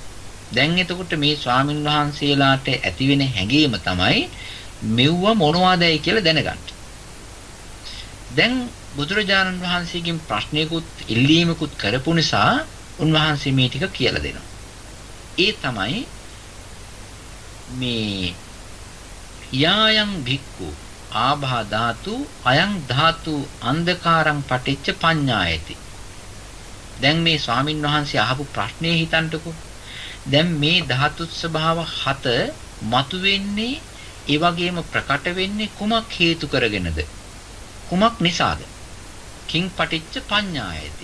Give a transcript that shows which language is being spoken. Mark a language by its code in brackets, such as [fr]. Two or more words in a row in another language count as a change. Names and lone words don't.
[si] දැන් එතකොට මේ ස්වාමින් වහන්සේලාට ඇතිවෙන හැඟීම තමයි මෙව්ව මොනවදයි කියලා දැනගන්න. දැන් බුදුරජාණන් වහන්සේගෙන් ප්‍රශ්නයකුත් ඉල්ලීමකුත් කරපු නිසා උන්වහන්සේ මේ ටික කියලා දෙනවා. ඒ තමයි මේ [pi] යායන් භික්ඛු ආභා ධාතු අයං ධාතු අන්ධකාරං පටිච්ච පඤ්ඤායති. [si] දැන් මේ ස්වාමින් වහන්සේ අහපු ප්‍රශ්නේ හිතන්නකෝ. දැන් මේ ධාතු ස්වභාව හත මතුවෙන්නේ ඒ වගේම ප්‍රකට වෙන්නේ කුමක් හේතු කරගෙනද? කුමක් නිසාද? [pi] කිං පටිච්ච පඤ්ඤායති.